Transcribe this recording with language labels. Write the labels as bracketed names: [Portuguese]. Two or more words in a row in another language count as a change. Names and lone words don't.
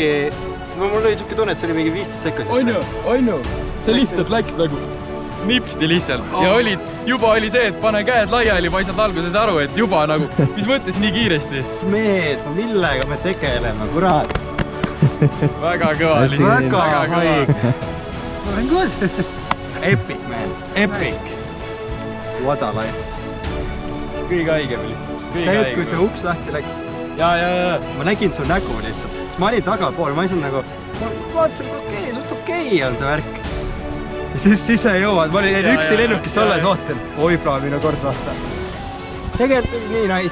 [Estonian] Mul oli siuke tunne, et see oli mingi 15 sekundit. On ju. See lihtsalt läks nagu nipsti lihtsalt. Ja juba oli see, et pane käed laiali, ma ei saanud alguses aru, et juba nagu, mis mõttes nii kiiresti. Mees, no millega me tegeleme, kurat. Väga kõva lihtsalt. Väga haige. [English] Good. Epic, man. Epic. What a life. [Estonian] Kõige haigem lihtsalt. See, et kui see uks lahti läks. Ja. Ma nägin su nägu lihtsalt. Siis ma olin tagapool, ma ei saanud nagu... Ma vaatasin, et okei on see värk. Ja siis sa jõuad, ma olin üksi lennukisse alles ootan. Oi, plaan minu kord vaata. Tegelikult oli nii nice.